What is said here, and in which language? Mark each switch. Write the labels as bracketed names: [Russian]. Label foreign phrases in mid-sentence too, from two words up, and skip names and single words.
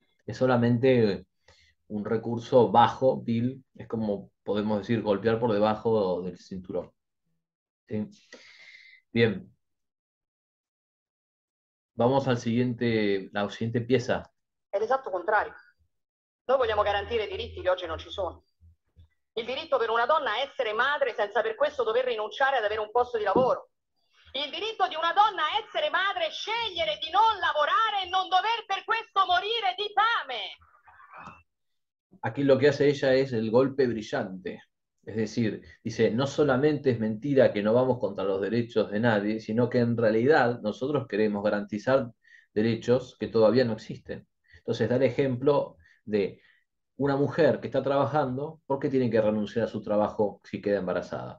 [Spanish] Es solamente un recurso bajo, vil, es como podemos decir, golpear por debajo del cinturón. ¿Sí? Bien, vamos al siguiente, la siguiente pieza. [Italian] È l'esatto contrario. Noi vogliamo garantire diritti che oggi non ci sono. Il diritto per una donna a essere madre senza per questo dover rinunciare ad avere un posto di lavoro. Il diritto di una donna a essere madre, scegliere di non lavorare e non dover per questo morire di fame. [Spanish] Aquí lo que hace ella es el golpe brillante. Es decir, dice, no solamente es mentira que no vamos contra los derechos de nadie, sino que en realidad nosotros queremos garantizar derechos que todavía no existen. Entonces, da el ejemplo de una mujer que está trabajando, ¿por qué tiene que renunciar a su trabajo si queda embarazada?